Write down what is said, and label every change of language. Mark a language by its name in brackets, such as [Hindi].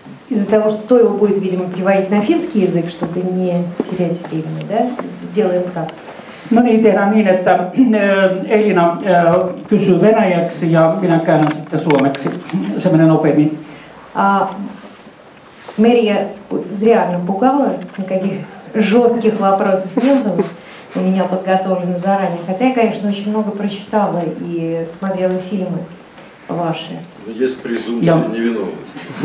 [Russian] Из-за того, что Тойво будет, видимо, переводить на финский язык, чтобы не терять времени, да? Сделаем так. [Finnish] No niin, tehdään niin, että Elina kysyy venäjäksi ja minä käännän sitten suomeksi. Se menee nopeammin. [Russian] Мэрия зря напугала, никаких жестких вопросов не было у меня подготовлено заранее. Хотя я, конечно, очень много прочитала и смотрела фильмы ваши. Есть презумпция невиновности.